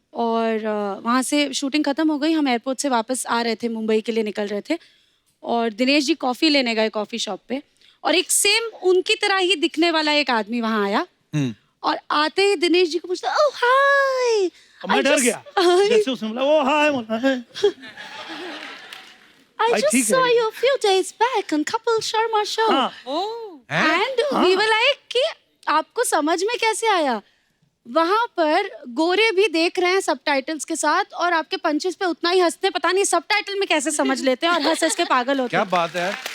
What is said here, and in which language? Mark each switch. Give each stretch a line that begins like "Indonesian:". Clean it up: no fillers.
Hindi: और वहाँ से शूटिंग खत्म हो गई, हम एयरपोर्ट से वापस आ रहे थे, मुंबई के लिए निकल रहे थे और दिनेश जी कॉफी लेने गए कॉफी शॉप पे और एक सेम उनकी तरह ही दिखने वाला एक आदमी वहाँ आया और आते ही दिनेश जी को पूछता ओह हाय। मैं डर गया जैसे उसने बोला ओ हाय बोला
English: I just saw you a few days back on Kapil Sharma show. And we were like
Hindi: कि आपको समझ में कैसे आया? वहाँ पर गोरे भी देख रहे हैं सबटाइटल्स के साथ और आपके पंचेस पे उतना ही हंसते हैं, पता नहीं सबटाइटल में कैसे समझ लेते हैं और हंस हंस के पागल होते हैं। क्या बात है।